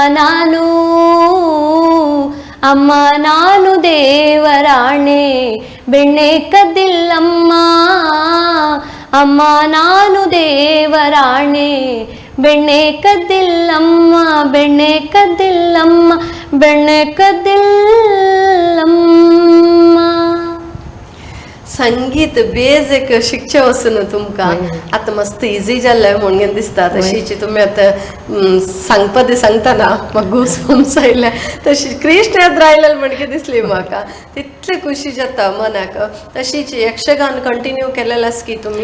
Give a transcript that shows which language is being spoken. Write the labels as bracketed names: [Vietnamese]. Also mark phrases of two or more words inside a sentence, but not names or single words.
[Kannada] ನಾನು ದೇವರಾಣೆ ಬೆಣ್ಣೆ ಕದ್ದಿಲ್ಲಮ್ಮ ಅಮ್ಮ ನಾನು ದೇವರಾಣೆ ಬೆಣ್ಣೆ ಕದ್ದಿಲ್ಲಮ್ಮ ಬೆಣ್ಣೆ ಕದ್ದಿಲ್ಲಮ್ಮ ಬೆಣ್ಣೆ ಕದ್ದಿಲ್ಲಮ್ಮ [Konkani] संगीत बेज एक शिकचे वचून तुमकां आतां मस्त इजी जाल्लें म्हणून दिसता तशीची तुमी आतां सांगतना म्हाका गूजबम्स आयले तशी कृष्ण येत रायलें म्हणके दिसली म्हाका तितली खुशी जाता मनाक तशीच यक्षगान कंटिन्यू केलेलें आसा की तुमी